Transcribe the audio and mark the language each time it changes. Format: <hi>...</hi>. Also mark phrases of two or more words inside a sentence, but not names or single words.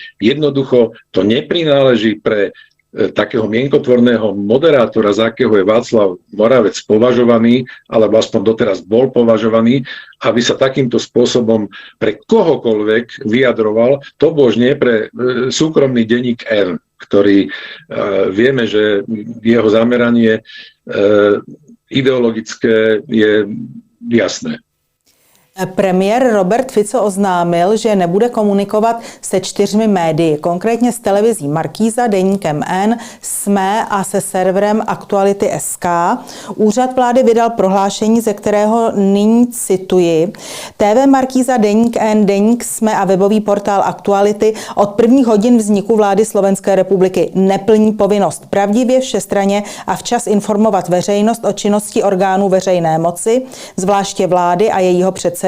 <sk>jednoducho to neprináleží pre takého mienkotvorného moderátora, za akého je Václav Moravec považovaný, alebo aspoň doteraz bol považovaný, aby sa takýmto spôsobom pre kohokoľvek vyjadroval, to božne pre súkromný denník N, ktorý vieme, že jeho zameranie ideologické je jasné.</sk> <cs>Premiér Robert Fico oznámil, že nebude komunikovat se 4 médii, konkrétně s televizí Markíza, deníkem N, SME a se serverem Aktuality.sk. Úřad vlády vydal prohlášení, ze kterého nyní cituji. TV Markíza, deník N, deník SME a webový portál Aktuality od prvních hodin vzniku vlády Slovenské republiky neplní povinnost pravdivě, všestranně a včas informovat veřejnost o činnosti orgánů veřejné moci, zvláště vlády a jejího předsedy.</cs>